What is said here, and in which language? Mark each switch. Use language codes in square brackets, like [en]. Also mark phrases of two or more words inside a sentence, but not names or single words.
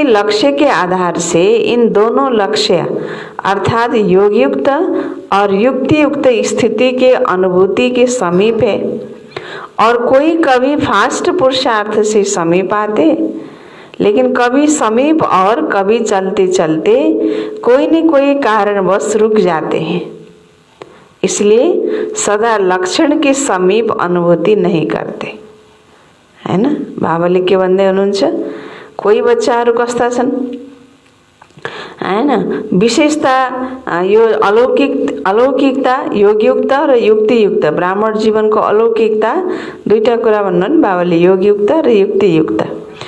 [hi] लक्ष्य के आधार से इन दोनों लक्ष्य अर्थात योगयुक्त और युक्तियुक्त स्थिति के अनुभूति के समीप है और कोई कभी फास्ट पुरुषार्थ से समीप आते, लेकिन कभी समीप और कभी चलते चलते कोई न कोई कारणवश रुक जाते हैं, इसलिए सदा लक्षण के समीप अनुभूति नहीं करते, है ना। [ne] बाबाले के भन्दै हुनुहुन्छ कोही बच्चाहरू कस्ता छन्, हैन, विशेषता यो अलौकिकता योगयुक्त र युक्तियुक्त। ब्राह्मण जीवनको अलौकिकता 2टा कुरा भन्नु नि बाबाले, योगयुक्त र युक्तियुक्त।